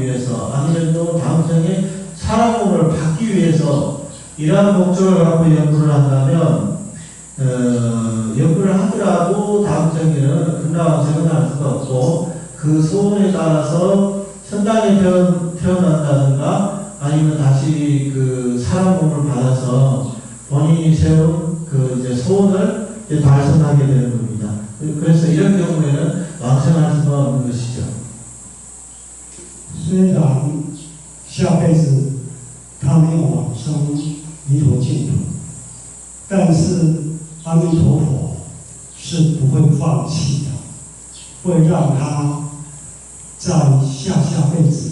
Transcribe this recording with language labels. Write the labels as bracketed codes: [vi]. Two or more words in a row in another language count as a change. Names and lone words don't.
[ko] 위해서 아니면 또 다음 생에 사람 몸을 받기 위해서 이러한 목적을 갖고 연불을 한다면 연불을 하더라도 다음 생에는 극락왕생은 할 수가 없고 그 소원에 따라서 천당에 태어난다든가 아니면 다시 그 사람 몸을 받아서 본인이 세운 그 이제 소원을 이제 달성하게 되는 겁니다. 그래서 이런 경우에는 왕생할 수가 없는 것이죠. [zh] 虽然下辈子他没有往生弥陀净土，但是阿弥陀佛是不会放弃的，会让他在下辈子。